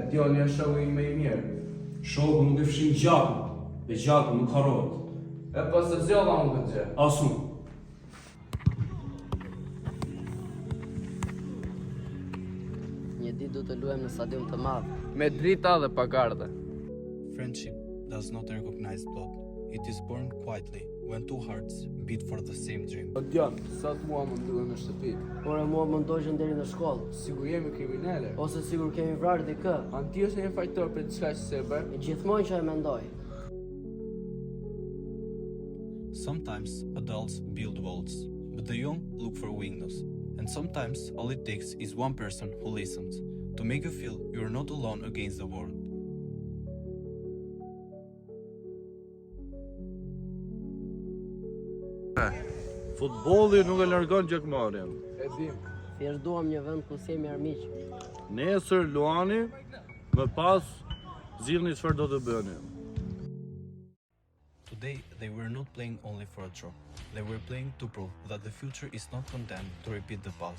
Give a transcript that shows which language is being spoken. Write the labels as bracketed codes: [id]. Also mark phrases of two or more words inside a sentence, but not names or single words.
[sq] Dioni është shoku im më I mirë. Shoku nuk e fshin gjakun, dhe gjaku nuk harrohet. E po se zgjova unë këtë gjë. Asun. Një ditë do të luajmë në stadium të madh. Me drita dhe pagarde. [en] Friendship does not recognize blood. It is born quietly when two hearts beat for the same dream. [sq] O Dion, sot mua më ndullen në shtëpi. Por e mua më ndoqën deri në shkollë. Sigur jemi kriminale. Ose sigur kemi vrarë dikë. Anti është një fajtor për diçka që se bër. E gjithmonë që e mendoj. [en] Sometimes adults build walls, but the young look for windows. And sometimes all it takes is one person who listens to make you feel you're not alone against the world. [sq] Futbolli nuk e largon gjakmarin. E dim. Thjesht duam një vend ku jemi armiq. Nesër luani, më pas zgjidhni çfarë do të bëni. [en] Today, they were not playing only for a draw. They were playing to prove that the future is not condemned to repeat the past.